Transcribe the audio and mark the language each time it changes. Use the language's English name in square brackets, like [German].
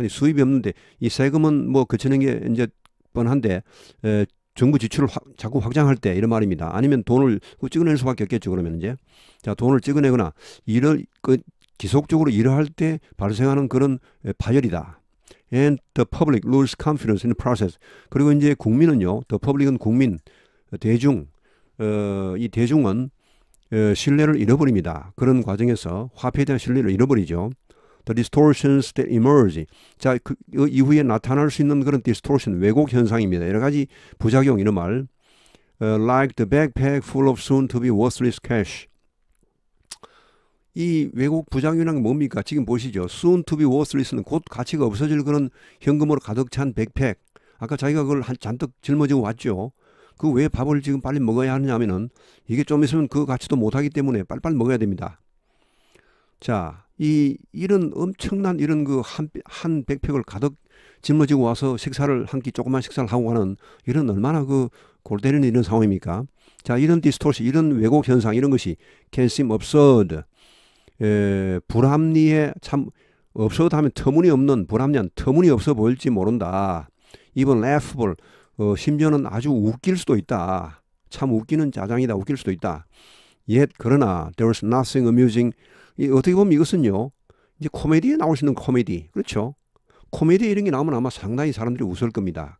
[Korean] 근데 수입이 없는데 이 세금은 뭐 그치는 게 이제 뻔한데 정부 지출을 자꾸 확장할 때 이런 말입니다. 아니면 돈을 찍어낼 수밖에 없겠죠. 그러면 이제 자 돈을 찍어내거나 지속적으로 일을 할 때 발생하는 그런 파열이다. [English] And the public loses confidence in the process. [Korean] 그리고 이제 국민은요, [English] the public [Korean] 은 국민, 대중, 이 대중은 신뢰를 잃어버립니다. 그런 과정에서 화폐에 대한 신뢰를 잃어버리죠. [English] The distortions that emerge. [Korean] 자, 그 이후에 나타날 수 있는 그런 distortion, 왜곡 현상입니다. 여러 가지 부작용 이런 말. [English] Like the backpack full of soon to be worthless cash. [Korean] 이 왜곡 부작용이라는 게 뭡니까? 지금 보시죠. [English] soon to be worthless [Korean] 는 곧 가치가 없어질 그런 현금으로 가득 찬 백팩. 아까 자기가 그걸 잔뜩 짊어지고 왔죠. 그 왜 밥을 지금 빨리 먹어야 하느냐면은 이게 좀 있으면 그 가치도 못하기 때문에 빨리빨리 먹어야 됩니다. 자, 이런 엄청난 이런 한 백팩을 가득 짊어지고 와서 조그만 식사를 하고 가는 이런 얼마나 골 때리는 이런 상황입니까? 자, 이런 distortion, 이런 왜곡 현상 이런 것이 [English] can seem absurd. [Korean] 불합리에 참 absurd 하면 터무니없는 불합리한 터무니없어 보일지 모른다. [English] even laughable. [Korean] 심지어는 아주 웃길 수도 있다. 참 웃기는 짜장이다. 웃길 수도 있다. [English] Yet [Korean] 그러나 [English] there was nothing amusing. [Korean] 어떻게 보면 이것은요. 이제 코미디에 나올 수 있는 코미디. 그렇죠? 코미디 이런 게 나오면 아마 상당히 사람들이 웃을 겁니다.